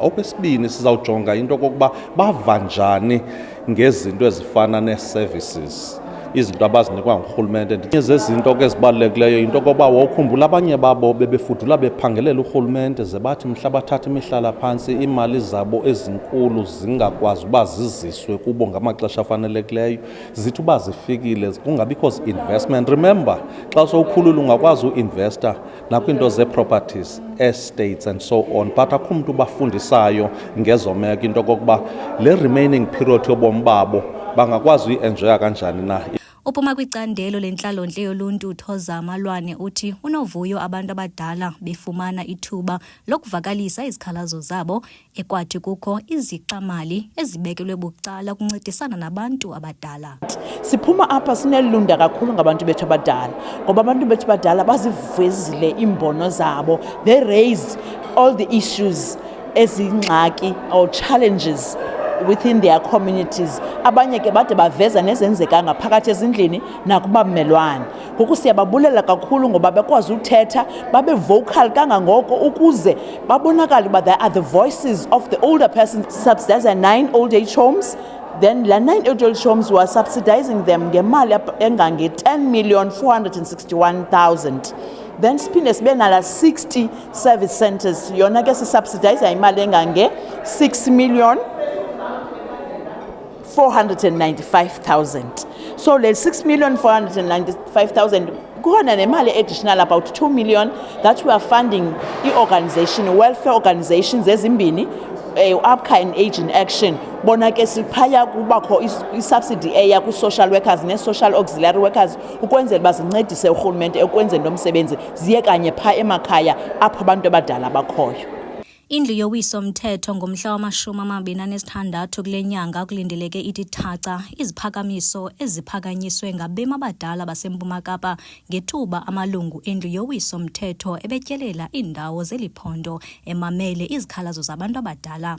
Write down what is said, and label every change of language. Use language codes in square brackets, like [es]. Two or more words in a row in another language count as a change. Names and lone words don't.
[xh] Okwesibini sizawujonga into kokuba bava njani ngezinto ezifana nee-services, izinto abazinikwa ngurhulumente. Ezinye zezinto ke ezibalulekileyo into kokuba wawukhumbula abanye babo bebefudula bephangelela urhulumente ze bathi mhla bathatha imihlala phantsi iimali zabo ezinkulu zingakwazi uba ziziswe kubo ngamaxesha afanelekileyo, zithi uba zifikile kungabikho zi-investment. Remember xa sowukhulula ungakwazi uinvesta nakwiinto zee-properties, [en] estates and so on, [xh] but akho mntu bafundisayo ngezo meko into kokuba le [en] remaining period [xh] yobomi babo bangakwazi uyi-enjoya kanjani na. Uphuma kwicandelo lentlalo-ntle yoluntu uThoza Malwane uthi unovuyo abantu abadala befumana ithuba lokuvakalisa izikhalazo zabo ekwathi kukho izixa-mali ezibekelwe bucala ukuncedisana nabantu abadala. Siphuma apha sinelunda kakhulu ngabantu bethu abadala ngoba abantu bethu abadala bazivezile iimbono zabo. [en] They raised all the issues ezingxaki or challenges within their communities. [xh] Abanye ke bade baveza nezenzeka ngaphakathi ezindlini nakubamelwane. Ngoku siyababulela kakhulu ngoba bekwazi uthetha babe vocal kangangoko ukuze babonakala uba [en] they are the voices of the older persons. Subsidize 9 old age homes. Then la 9 old age homes were subsidizing them [xh] ngemali engange [en] 10,461,000. [xh] Then siphinde sibe nala 60 [en] service centers [xh] yona ke sisubsidize imali engange 6,495,000. So le 6,495,000 kukhona nemali [en] additional about 2 million that we are funding [xh] i-organization, [en] welfare organizations [xh] ezimbini UAPCA and Age in Action bona ke siphaya kubakho i-subsidy eya ku-social workers ne- [en] social auxiliary workers [xh] ukwenzela uba zincedise urhulumente ekwenzeni lo msebenzi ziye kanye phaa emakhaya apho abantu abadala bakhoyo. Indlu yowiso-mthetho ngomhla wama-26 kule nyanga kulindeleke ithi thaca iziphakamiso eziphakanyiswe ngabemi abadala baseMpuma Kapa ngethuba amalungu endlu yowiso-mthetho ebetyelela iindawo zeliphondo emamele izikhalazo zabantu abadala.